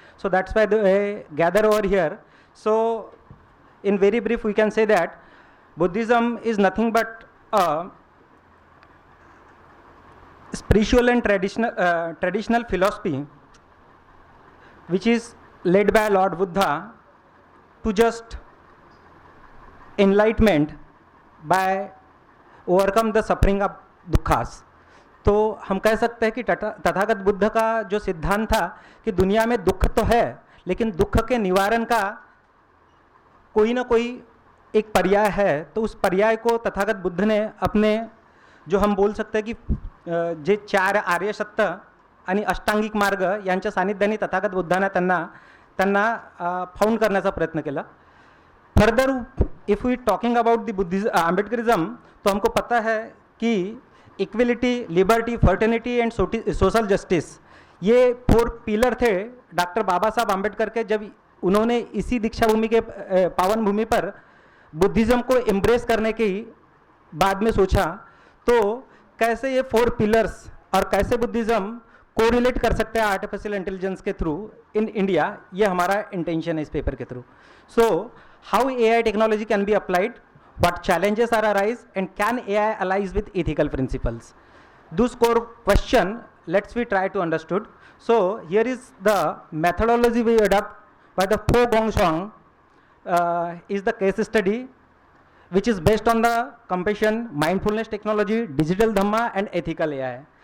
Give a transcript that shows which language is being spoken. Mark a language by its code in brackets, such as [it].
[en] So that's why they gather over here. So in very brief, we can say that Buddhism is nothing but a spiritual and traditional philosophy which is led by Lord Buddha to just enlightenment by overcome the suffering of dukkhas. [hi] तो हम कह सकते हैं कि तथागत बुद्ध का जो सिद्धांत था कि दुनिया में दुख तो है, लेकिन दुख के निवारण का कोई ना कोई एक पर्याय है. तो उस पर्याय को तथागत बुद्ध ने अपने जो हम बोल सकते हैं की [mr] जे 4 आर्य सत्य आणि अष्टांगिक मार्ग यांच्या सानिध्याने तथागत बुद्धाने त्यांना फाउंड करण्याचा प्रयत्न केला. [en] further if we talking about the Buddhism Ambedkarism, [hi] तो हमको पता है कि equality, liberty, fraternity and social justice, ये 4 पिलर थे डॉक्टर बाबा साहब आम्बेडकर के. जब उन्होंने इसी दीक्षा भूमि के पावन भूमि पर बुद्धिज्म को एम्ब्रेस करने के बाद में सोचा, तो कैसे ये 4 पिलर्स और कैसे बुद्धिज्म कोरिलेट कर सकते हैं आर्टिफिशियल इंटेलिजेंस के थ्रू इन इंडिया, ये हमारा इंटेंशन है इस पेपर के through. [en] So how AI technology can be applied, what challenges are arise, and can AI aligns with ethical principles? Those core question let's we try to understood. So here is the methodology we adopt by the Fo Gongshang is the case study which is based on the compassion, mindfulness technology, digital dhamma and ethical AI.